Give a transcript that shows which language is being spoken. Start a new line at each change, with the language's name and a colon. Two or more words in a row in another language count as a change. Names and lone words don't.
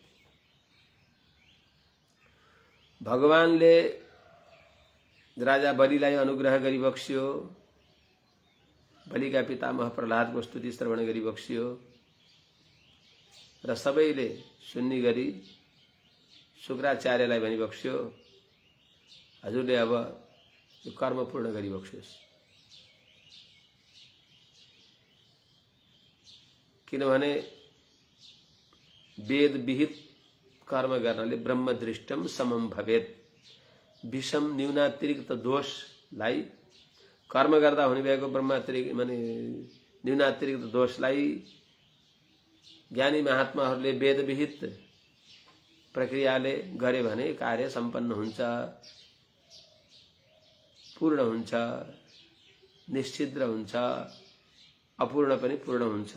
Nepali: भगवानले राजा बलिलाई अनुग्रह गरी बक्सियो, बलिका पितामह प्रहलादको स्तुति श्रवण गरी बक्सियो र सबैले सुन्ने गरी शुक्राचार्यलाई भनी बक्सियो, हजुरले अब यो कर्म पूर्ण गरी बक्सियोस्। किनभने वेद विहित कर्म गर्नाले
Sanskrit: ब्रह्मदृष्टम समम भवेत्।
Nepali: विषम न्यूनातिरिक्त दोषलाई कर्म गर्दा हुने भएको ब्रह्मातिरिक्त माने न्यूनातिरिक्त दोषलाई ज्ञानी महात्माहरूले वेद विहित प्रक्रियाले गरे भने कार्य सम्पन्न हुन्छ, पूर्ण हुन्छ, निश्चिद्र हुन्छ, अपूर्ण पनि पूर्ण हुन्छ।